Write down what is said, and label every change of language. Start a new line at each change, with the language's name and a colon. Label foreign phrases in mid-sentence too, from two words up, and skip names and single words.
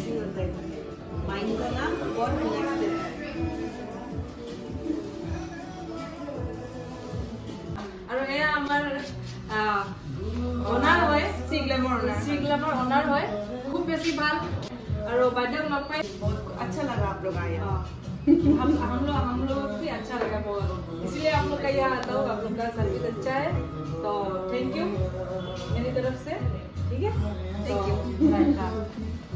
Assamese: আৰু এয়া আমাৰ অনাৰ হয় ग्लैमर অনাৰ হয় খুব বেছি ভাল আৰু বাইদেউক লগ পাই
Hindi: अच्छा लगा आप लोग आए हम लोग भी अच्छा लगा बहुत इसलिए आप लोग का यहाँ आता हूँ आप लोग का सर्विस अच्छा है तो
English: thank you
Hindi: मेरी तरफ से ठीक है
English: thank you
Hindi: तो